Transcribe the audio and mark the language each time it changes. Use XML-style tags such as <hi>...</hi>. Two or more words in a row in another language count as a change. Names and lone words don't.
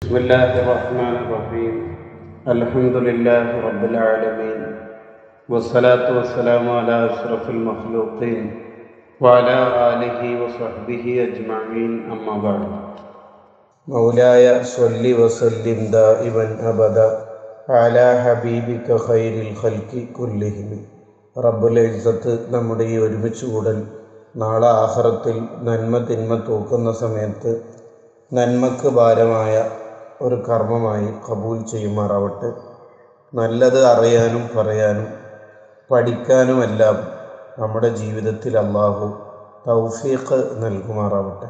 <ar>بسم الله الرحمن الرحيم الحمد لله رب العالمين والصلاة والسلام على أشرف المخلوقين وعلى آله وصحبه أجمعين أما بعد مولاي صل وسلم دائما أبدا على حبيبك خير الخلق كلهم رب العزة</ar> <ml>നമ്മുടെ ഈ ഒരുമിച്ചുകൂടൽ നാളെ ആഖിറത്തിൽ നന്മ തിന്മ തൂക്കുന്ന സമയത്ത് നന്മക്ക് ഭാരമായ ഒരു കർമ്മമായി കബൂൽ ചെയ്യുമാറാവട്ടെ. നല്ലത് അറിയാനും പറയാനും പഠിക്കാനുമെല്ലാം നമ്മുടെ ജീവിതത്തിൽ അല്ലാഹു തൗഫീഖ് നൽകുമാറാവട്ടെ.</ml>